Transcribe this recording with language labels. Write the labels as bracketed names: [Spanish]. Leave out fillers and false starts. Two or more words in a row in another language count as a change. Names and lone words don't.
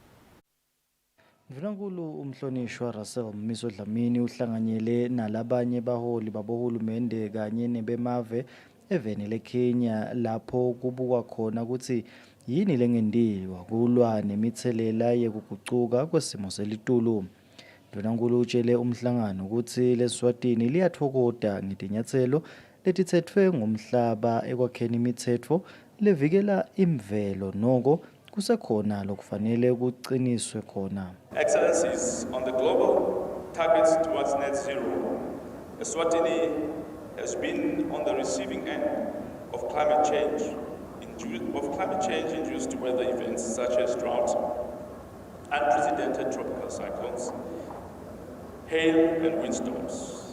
[Swati] Mvunankulu umhlonishwa Russell Mmiso Dlamini uhlanganyele nalabanye baholi babohulumende kanye nebemave eveni leKenya lapho kubukwa khona ukuthi yini lengendiwa kulwa nemithelela yokuguquka kwesimo selitulo. Mvunankulu utshele umhlangano ukuthi leSwatini liyathokoda ngetinyathelo letithethwe ngumhlaba ekwakheni imithetho levikela imvelo noko kusekhona lokufanele kuqiniswe khona. [English] Excellencies, on the global targets towards net zero, Eswatini has been on the receiving end of climate change induced weather events such as drought, unprecedented tropical cyclones, hail and windstorms.